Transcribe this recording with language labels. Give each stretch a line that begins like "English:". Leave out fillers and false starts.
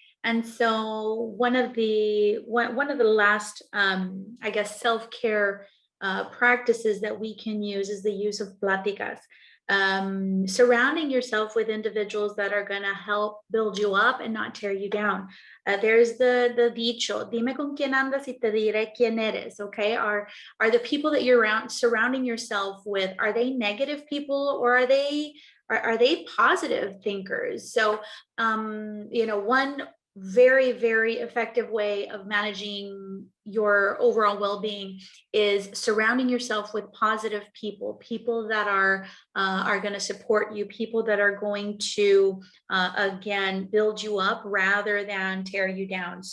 English: And so one of the last, I guess, self-care practices that we can use is the use of pláticas. Surrounding yourself with individuals that are going to help build you up and not tear you down. There's the dicho,
Spanish: dime con quién andas y te diré quién eres,
English: okay? Are the people that you're surrounding yourself with, are they negative people, or are they positive thinkers? So, one very, very effective way of managing your overall well-being is surrounding yourself with positive people that are going to support you, people that are going to again build you up rather than tear you down.